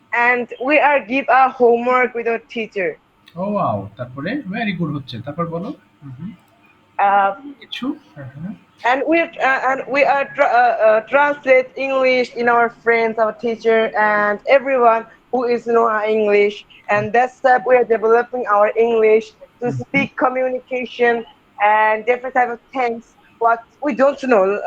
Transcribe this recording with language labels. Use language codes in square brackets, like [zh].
[en] and we are give a homework with our teacher. [bn] O wow, তারপরে [en] very good [bn] হচ্ছে, তারপর বলো। হুম। uh, কিছু, হ্যাঁ হ্যাঁ। [en] and we are translate English in our friends, our teacher, and everyone who is know our English. And that step we are developing our English to speak communication and different type of things what we don't know.